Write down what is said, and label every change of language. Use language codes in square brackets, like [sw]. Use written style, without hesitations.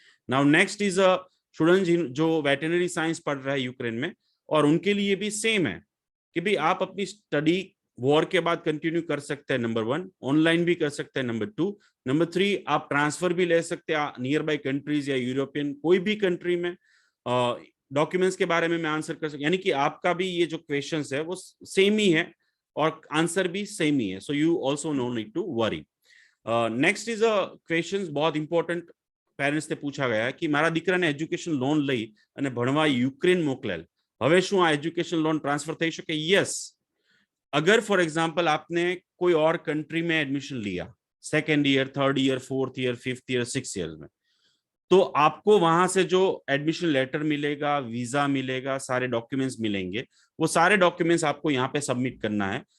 [en] now next is a student [hi] जो veterinary science पढ़ रहा है यूक्रेन में, और उनके लिए भी सेम है कि भाई आप अपनी स्टडी वॉर के बाद कंटिन्यू कर सकते हैं, नंबर 1, ऑनलाइन भी कर सकते हैं, नंबर 2, नंबर 3 आप ट्रांसफर भी ले सकते हैं नियर बाई कंट्रीज या यूरोपियन कोई भी कंट्री में। डॉक्यूमेंट्स के बारे में मैं आंसर कर सकता, यानी कि आपका भी ये जो क्वेश्चंस है वो सेम ही है, और आंसर भी सेम ही है, [en] So you also no need to worry. Next is a question [gu] बहुत इंपॉर्टेंट, પેરેન્ટ્સને પૂછા ગયા કે મારા દીકરાને એજ્યુકેશન લોન લઈ અને ભણવા યુક્રેન મોકલેલ, હવે શું આ એજ્યુકેશન લોન ટ્રાન્સફર થઈ શકે? [hi] યસ, अगर फॉर एग्जाम्पल आपने कोई और कंट्री में एडमिशन लिया, 2nd year, 3rd year, 4th year, 5th year, 6 year में, तो आपको वहां से जो एडमिशन लेटर मिलेगा, वीजा मिलेगा, सारे डॉक्यूमेंट्स मिलेंगे, वो सारे डॉक्यूमेंट्स आपको यहाँ पे सबमिट करना है।